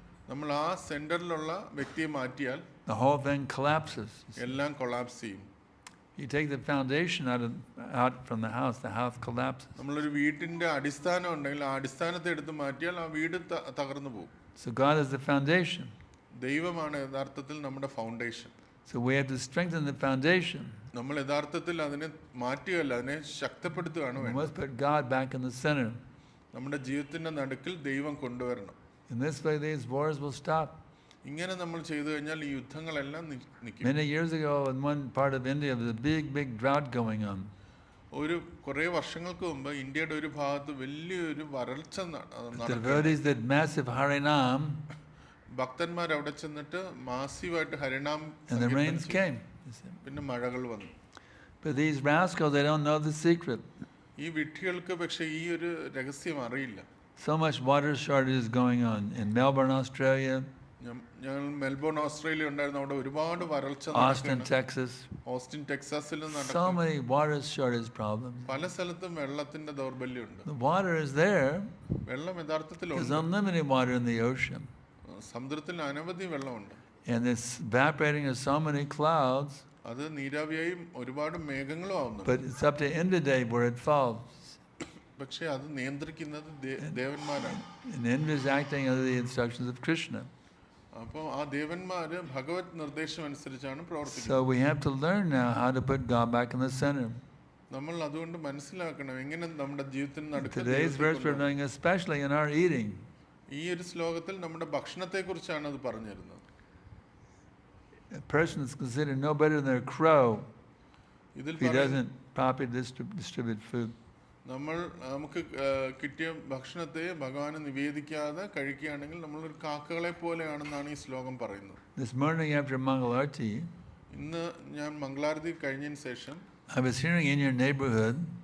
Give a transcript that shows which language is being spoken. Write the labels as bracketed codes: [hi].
[ml] നമ്മൾ ആ സെന്ററിലുള്ള വ്യക്തിയെ മാറ്റിയാൽ [en] the whole thing collapses. [ml] എല്ലാം കൊളാപ്സ് ചെയ്യും. [en] You take the foundation out from the house collapses. [ml] നമ്മളൊരു വീട്ടിന്റെ അടിസ്ഥാനം ഉണ്ടെങ്കിൽ ആ അടിസ്ഥാനത്തെ എടുത്ത് മാറ്റിയാൽ ആ വീട് തകർന്നു പോകും. [en] So God is the foundation. [ml] ദൈവമാണ് യഥാർത്ഥത്തിൽ നമ്മുടെ foundation. [en] So we have to strengthen the foundation. [ml] നമ്മൾ യഥാർത്ഥത്തിൽ അതിനെ മാറ്റുകയല്ല, അതിനെ ശക്തിപ്പെടുത്തുകയാണ് [en] We [ml] വേണ്ടത്. [en] must put God back in the center. [ml] നമ്മുടെ ജീവിതത്തിന്റെ നടുക്കിൽ ദൈവം കൊണ്ടുവരണം. [en] In this way, these wars will stop. [ml] ഇങ്ങനെ നമ്മൾ ചെയ്തു കഴിഞ്ഞാൽ ഈ യുദ്ധങ്ങളെല്ലാം നിൽക്കും. [en] Many years ago, in one part of India, there was a big drought going on. [ml] കുറേ വർഷങ്ങൾക്ക് മുമ്പ് ഇന്ത്യയുടെ ഒരു ഭാഗത്ത് വലിയൊരു വരൾച്ച [en] The devotees did massive Harinam, [ml] ഭക്തന്മാർ അവിടെ ചെന്നിട്ട് മാസീവായിട്ട് ഹരിനാം [en] and the rains came. [ml] പിന്നെ മഴകൾ വന്നു. [en] But these rascals, they don't know the secret. [ml] ഈ വിഡ്ഢികൾക്ക് പക്ഷേ ഈ ഒരു രഹസ്യം അറിയില്ല. [en] So much water shortage is going on in Melbourne, Australia. [ml] ഞങ്ങൾ മെൽബോൺ ഓസ്ട്രേലിയ ഉണ്ടായിരുന്നു. അവിടെ ഒരുപാട് വരൾച്ച. [en] Austin, Texas. [ml] Austin ടെക്സാസിലും [en] So many water shortage problems. [ml] പല സ്ഥലത്തും വെള്ളത്തിന്റെ ദൗർബല്യമുണ്ട്. [en] The water is there. [ml] വെള്ളം യഥാർത്ഥത്തിലുണ്ട്. [en] There's unlimited water in the ocean. [ml] സമുദ്രത്തിൽ അനവധി വെള്ളമുണ്ട്. [en] And it's evaporating in so many clouds. [ml] അത് നീരാവിയായും ഒരുപാട് മേഘങ്ങളും ആവുന്നു. [en] But it's up to Indradev where it falls. [ml] പക്ഷേ അത് നിയന്ത്രിക്കുന്നത് ദേവന്മാരാണ്. [en] And Indra is acting under the instructions of Krishna. [ml] അപ്പോൾ ആ ദേവന്മാര് ഭഗവത് നിർദ്ദേശം അനുസരിച്ചാണ് പ്രവർത്തിക്കുന്നത്. [en] So we have to learn now how to put God back in the center. [ml] നമ്മൾ അതുകൊണ്ട് മനസ്സിലാക്കണം എങ്ങനെ നമ്മുടെ ജീവിതത്തിന് നടുക്ക്. [en] Today's verse we're learning, especially in our eating. [ml] ഈ ഒരു ശ്ലോകത്തിൽ നമ്മുടെ ഭക്ഷണത്തെ കുറിച്ചാണ് അത് പറഞ്ഞിരുന്നത്. [en] A person is considered no better than a crow [ml] ഇതിൽ [en] if he doesn't properly distribute food. [ml] നമുക്ക് കിട്ടിയ ഭക്ഷണത്തെ ഭഗവാന് നിവേദിക്കാതെ കഴിക്കുകയാണെങ്കിൽ നമ്മളൊരു കാക്കകളെ പോലെയാണെന്നാണ് ഈ ശ്ലോകം പറയുന്നത്. [en] This morning after Mangalarti, [ml] ഇന്ന് ഞാൻ മംഗളാരതി കഴിഞ്ഞതിന് ശേഷം [en] I was hearing in your neighborhood